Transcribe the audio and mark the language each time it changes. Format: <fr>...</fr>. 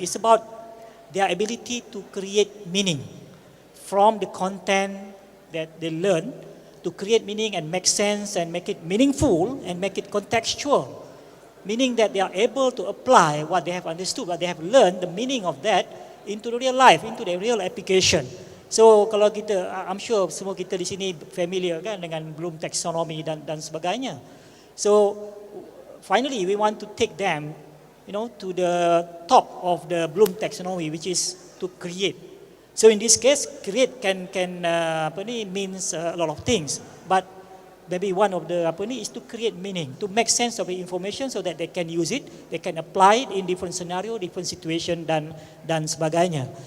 <en>It's about their ability to create meaning from the content that they learn, to create meaning and make sense and make it meaningful and make it contextual. Meaning that they are able to apply what they have understood, what they have learned, the meaning of that into the real life, into the real application.</en> <ms>So kalau kita,</ms> <en>I'm sure</en> <ms>semua kita di sini familiar kan dengan Bloom taxonomy dan sebagainya.</ms> <en>So finally we want to take them, to the top of the Bloom taxonomy, which is to create. So in this case, create can means a lot of things, but maybe one of the is to create meaning, to make sense of the information so that they can use it, they can apply it in different scenario, different situation</en> <ms>dan sebagainya.</ms>